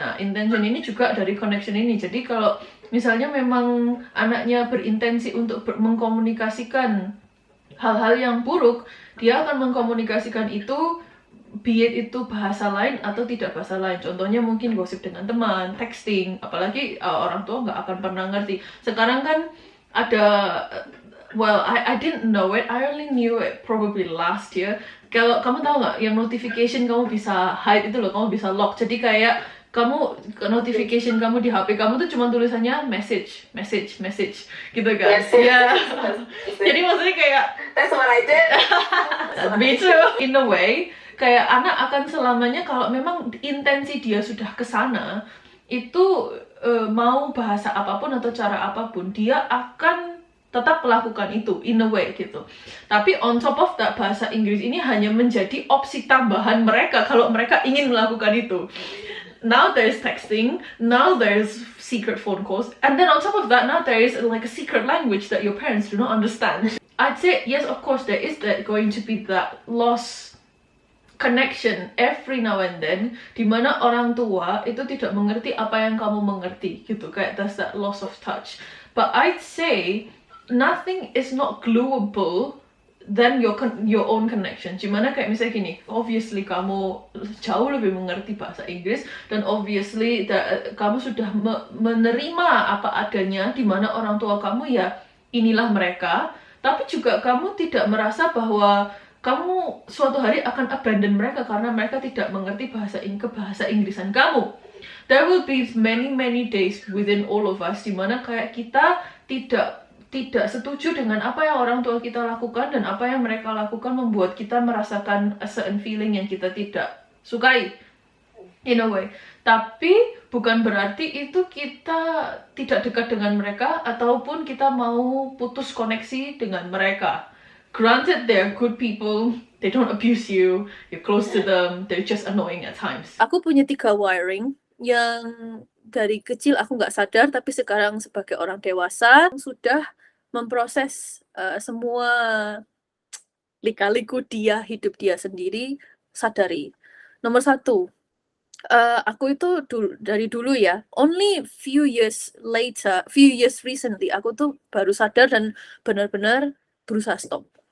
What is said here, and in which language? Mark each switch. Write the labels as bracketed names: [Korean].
[Indonesian] Nah, intention ini juga dari connection ini. Jadi kalau misalnya memang anaknya berintensi untuk mengkomunikasikan hal-hal yang buruk, dia akan mengkomunikasikan itu, [English] be it [Indonesian] itu bahasa lain atau tidak bahasa lain. Contohnya mungkin gosip dengan teman, texting, apalagi orang tua nggak akan pernah ngerti. [English] Sekarang kan ada, well, I didn't know it, I only knew it probably last year. [Indonesian] Kalau kamu tahu nggak, yang notification kamu bisa hide itu loh, kamu bisa lock. Jadi kayak kamu notification kamu di HP kamu tuh cuma tulisannya message gitu kan. [English] Yes, [Indonesian] Ya. [English] yes. [Indonesian] Jadi maksudnya kayak [English] That's what I did. me too in a way, [Indonesian] kayak anak akan selamanya kalau memang intensi dia sudah ke sana, itu mau bahasa apapun atau cara apapun dia akan tetap melakukan itu [English] in a way [Indonesian] gitu. Tapi [English] on top of that, [Indonesian] bahasa Inggris ini hanya menjadi opsi tambahan mereka kalau mereka ingin melakukan itu. [English] Now there's texting, now there's secret phone calls, and then on top of that, now there is like a secret language that your parents do not understand. I'd say yes, of course there is going to be that loss connection every now and then, [Indonesian] dimana orang tua itu tidak mengerti apa yang kamu mengerti gitu, kayak [English] there's that loss of touch. But I'd say nothing is not gluable than your own connection. [Indonesian] Gimana kayak misalnya gini, obviously kamu jauh lebih mengerti bahasa Inggris, dan obviously kamu sudah menerima apa adanya, dimana orang tua kamu ya inilah mereka, tapi juga kamu tidak merasa bahwa kamu suatu hari akan abandon mereka karena mereka tidak mengerti bahasa Inggrisan kamu. [English] There will be many days within all of us [Indonesian] dimana kayak kita tidak setuju dengan apa yang orang tua kita lakukan, dan apa yang mereka lakukan membuat kita merasakan [English] a certain feeling [Indonesian] yang kita tidak sukai [English] in a way. [Indonesian] Tapi bukan berarti itu kita tidak dekat dengan mereka ataupun kita mau putus koneksi dengan mereka. [English] Granted, they're good people, they don't abuse you, you're close to them, they're just annoying at times. [Indonesian] Aku punya 3 wiring yang dari kecil aku nggak sadar, tapi sekarang sebagai orang dewasa sudah memproses semua lika-liku dia, hidup dia sendiri, sadari. Nomor 1, aku itu dari dulu ya, [English] only few years recently, [Indonesian] aku tuh baru sadar dan benar-benar berusaha stop.